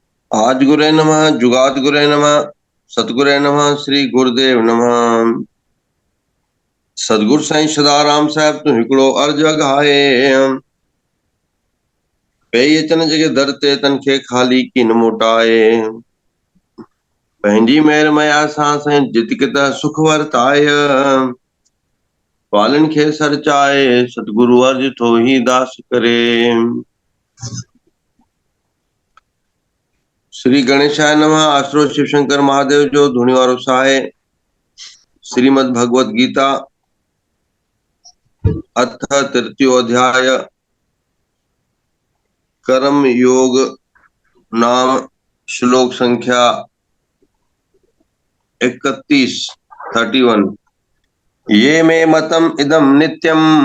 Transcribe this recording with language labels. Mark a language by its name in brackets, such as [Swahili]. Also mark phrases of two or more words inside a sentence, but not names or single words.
[Sanskrit] आज गुरे नमः, जुगाद गुरे नमः, सतगुरे नमः, श्री गुरुदेव नमः। [Sindhi] सतगुरु साईं सदाराम साहब तू हिकिड़ो अर्ज अघाए, पेई अचन जॻहि दर ते तनखे ख़ाली कीन मोटाए। पंहिंजी महिर मया सां साईं जितकित सुख वरताय, पालन खे सर चाहे सतगुरु अर्ज थो ही दास करे। [Sanskrit] श्री गणेशाय नमः। [Sindhi] आश्रो शिव शंकर महादेव जो धुनी वारो साहे। [Sanskrit] श्रीमद् भगवत गीता अथ तृतीयो अध्याय कर्म योग नाम श्लोक संख्या 31 ये मे मतम इदम नित्यम